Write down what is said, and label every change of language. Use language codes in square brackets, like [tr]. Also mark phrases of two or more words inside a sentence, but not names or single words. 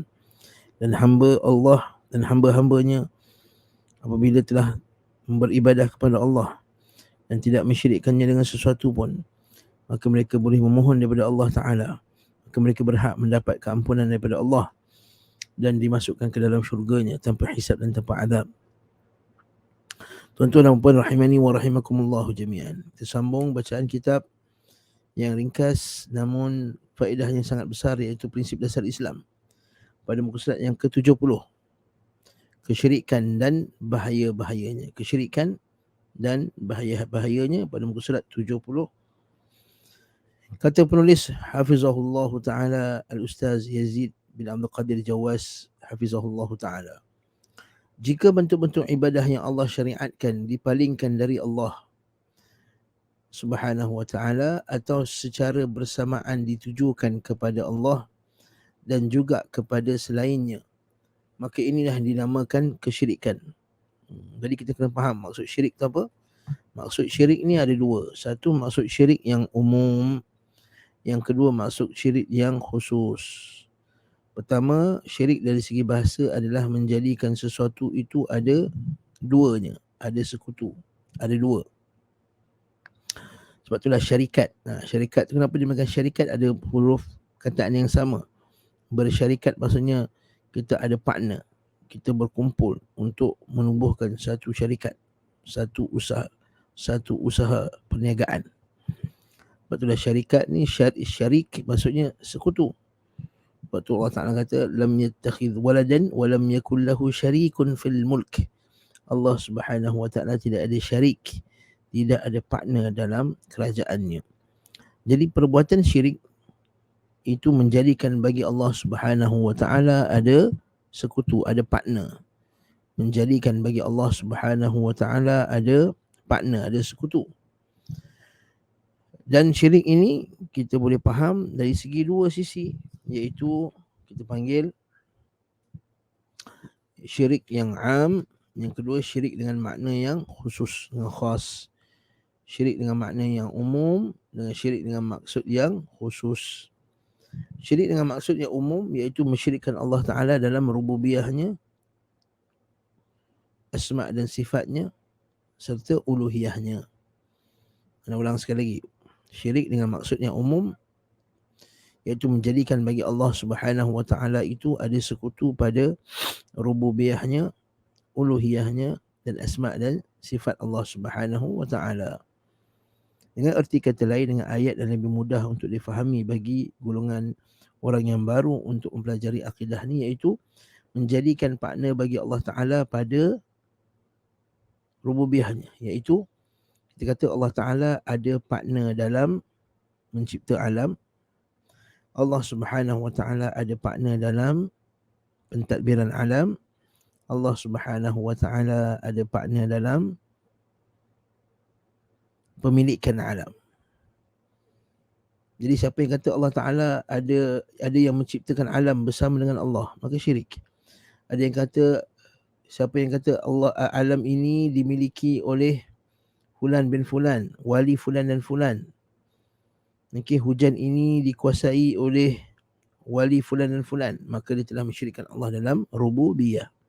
[ms] Dan hamba Allah dan hamba-hambanya apabila telah beribadah kepada Allah dan tidak mensyirikkannya dengan sesuatu pun, maka mereka boleh memohon daripada Allah Ta'ala, maka mereka berhak mendapat keampunan daripada Allah dan dimasukkan ke dalam syurganya tanpa hisab dan tanpa adab. Tuan-tuan dan puan [ar] رحمني ورحمكم الله جميعا. [ms] Kita sambung bacaan kitab yang ringkas namun faedahnya sangat besar, iaitu Prinsip Dasar Islam, pada muka surat yang ke-70, kesyirikan dan bahaya-bahayanya. Kesyirikan dan bahaya-bahayanya, pada muka surat 70. Kata penulis hafizahullah ta'ala, Al-Ustaz Yazid bin Abdul Qadir Jawas hafizahullah ta'ala, jika bentuk-bentuk ibadah yang Allah syariatkan dipalingkan dari Allah Subhanahu wa ta'ala atau secara bersamaan ditujukan kepada Allah dan juga kepada selainnya, maka inilah dinamakan kesyirikan. Jadi kita kena faham maksud syirik tu apa. Maksud syirik ni ada dua. Satu, maksud syirik yang umum. Yang kedua, maksud syirik yang khusus. Pertama, syirik dari segi bahasa adalah menjadikan sesuatu itu ada duanya, ada sekutu, ada dua. Sebab itulah syarikat. Syarikat tu kenapa dinamakan syarikat? Ada huruf kataan yang sama. Bersyarikat maksudnya kita ada partner, kita berkumpul untuk menubuhkan satu syarikat, satu usaha perniagaan. Sebab itulah syarikat ni, syarik maksudnya sekutu. Sebab tu Allah Ta'ala kata [ar] لم يتخذ ولدا ولم يكن له شريك في الملك. [ms] Allah Subhanahu wa ta'ala tidak ada syarik, tidak ada partner dalam kerajaannya. Jadi perbuatan syirik itu menjadikan bagi Allah Subhanahu wa ta'ala ada sekutu, ada partner. Menjadikan bagi Allah Subhanahu wa ta'ala ada partner, ada sekutu. Dan syirik ini kita boleh faham dari segi dua sisi, iaitu kita panggil syirik yang am, yang kedua syirik dengan makna yang khusus, yang khas. Syirik dengan makna yang umum dengan syirik dengan maksud yang khusus. Syirik dengan maksud yang umum iaitu mensyirikkan Allah Ta'ala dalam rububiyahnya, asma' dan sifatnya, serta uluhiyahnya. Saya ulang sekali lagi. Syirik dengan maksud yang umum iaitu menjadikan bagi Allah Subhanahu wa ta'ala itu ada sekutu pada rububiyahnya, uluhiyahnya dan asma' dan sifat Allah Subhanahu wa ta'ala. Dengan erti kata lain, dengan ayat yang lebih mudah untuk difahami bagi golongan orang yang baru untuk mempelajari akidah ni, iaitu menjadikan partner bagi Allah Ta'ala pada rububiyahnya, iaitu kita kata Allah Ta'ala ada partner dalam mencipta alam, Allah Subhanahu Wa Ta'ala ada partner dalam pentadbiran alam, Allah Subhanahu Wa Ta'ala ada partner dalam pemilikan alam. Jadi siapa yang kata Allah Ta'ala ada yang menciptakan alam bersama dengan Allah, maka syirik. Ada yang kata, siapa yang kata Allah alam ini dimiliki oleh fulan bin fulan, wali fulan dan fulan, okay, hujan ini dikuasai oleh wali fulan dan fulan, maka dia telah mensyirikkan Allah dalam rububiyah.